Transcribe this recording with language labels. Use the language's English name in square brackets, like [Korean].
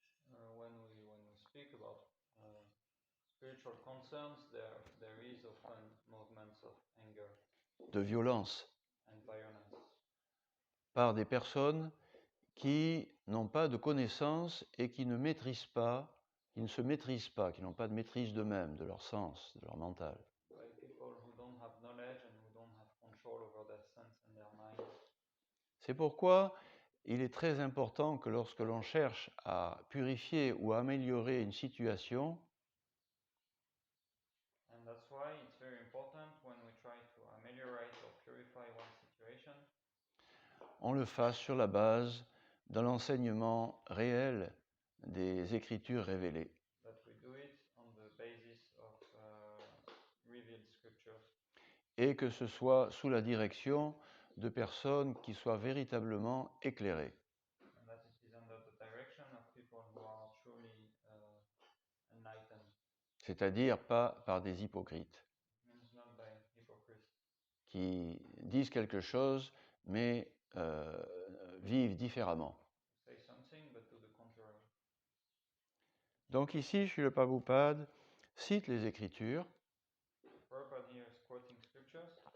[English] When we speak about spiritual concerns, there is often movements of anger [French] De violence [English] and violence [French] par des personnes qui n'ont pas de connaissances et qui ne maîtrisent pas, qui ne se maîtrisent pas, qui n'ont pas de maîtrise d'eux-mêmes, de leur sens, de leur mental. [English] by people who don't have knowledge and who don't have control over their sense and their mind. [French] C'est pourquoi il est très important que lorsque l'on cherche à purifier ou à améliorer une situation, [English] And that's why it's very important when we try to ameliorate or purify one situation, [French] on le fasse sur la base d'un enseignement réel des Écritures révélées. [English] that we do it on the basis of revealed scriptures, [French] Et que ce soit sous la direction de personnes qui soient véritablement éclairées. [English] and that it is under the direction of people who are truly enlightened. [French] C'est-à-dire pas par des hypocrites [English] It means not by hypocrisy, [French] qui disent quelque chose mais vivent différemment. [English] say something but do the contrary. [French] Donc ici, Srila Prabhupada cite les Écritures [English] Prabhupada here is quoting scriptures,